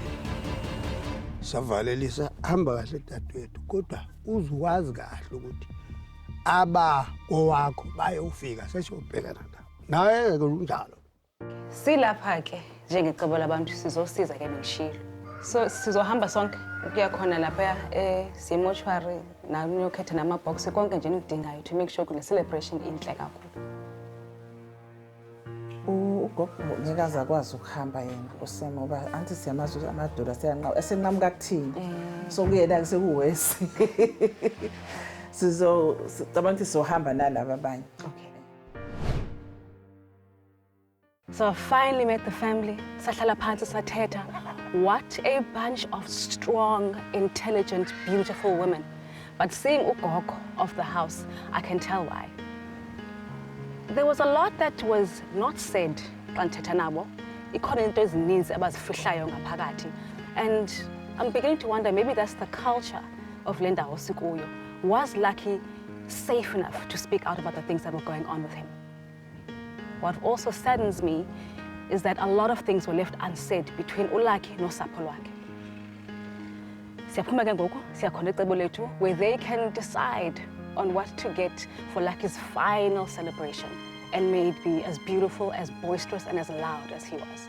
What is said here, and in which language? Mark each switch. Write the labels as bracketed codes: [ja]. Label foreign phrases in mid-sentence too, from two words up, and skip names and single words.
[zu] Savalelisa hamba kahle dadewethu kodwa uzwazi kahle ukuthi aba kowakho bayofika sesiyobhekana nabo. Naye ke unjalo. Silapha ke njengecebo labantu sizosiza ke bengishilo. So sizohamba sonke ukuya khona lapha simochwari na uyokhetha namabox konke nje nikudingayo [en] to make sure [zu] kule celebration inhle kakhulu. Ugogo ngikaza kwazi ukuhamba yena usema ngoba anti siyamazi amadoda esenqamuka kuthini so kuyena sekuwesi cabanga sizohamba nalabo abanye. [en] Okay. So I finally met the family. Sahlala phansi sathetha. What a bunch of strong, intelligent, beautiful women. But seeing ugogo of the house, I can tell why. There was a lot that was not said [xh] xa ndithetha nabo ikhona into ezininzi abazifihlayo ngaphakathi. [en] And I'm beginning to wonder, maybe that's the culture of [xh] le ndawo sikuyo. [en] Was Lucky safe enough to speak out about the things that were going on with him? What also saddens me is that a lot of things were left unsaid between [xh] uLucky nosapho lwakhe. Siyaphuma ke ngoku siyakhona icebo lethu [en] where they can decide on what to get for Lucky's final celebration, and may it be as beautiful, as boisterous, and as loud as he was.